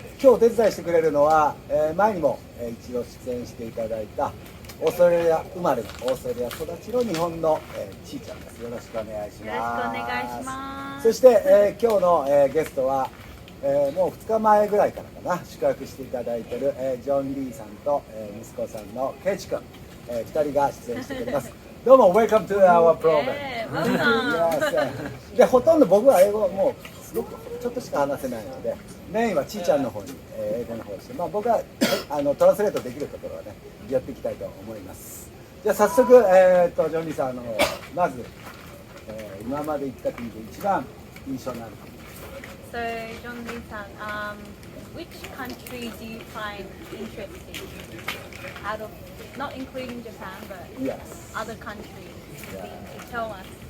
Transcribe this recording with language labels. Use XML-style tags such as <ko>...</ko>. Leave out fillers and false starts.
<ja>今日お手伝いしてくれるのは、前にも、一度出演していただいたオーストラリア生まれ、オーストラリア育ちの日本の、ちーちゃんです。よろしくお願いします。よろしくお願いします。そして、今日の、ゲストは、もう2日前ぐらいからかな宿泊していただいている、ジョンリーさんと、息子さんのケイチくん、2人が出演してくれます。どうも</ja> <en>Welcome to our program。</en> <ja>でほとんど僕は英語もうすごくちょっとしか話せないので、メインはちーちゃんの方に、英語の方をして、僕はトランスレートできるところはねやっていきたいと思います。じゃあ早速、ジョンリーさんのまず、今まで行った国で一番印象のある国。</ja> <en>So, John Lee san, which country do you find interesting? Out of, not including Japan, but Yes. other countries you've been to, tell us.</en>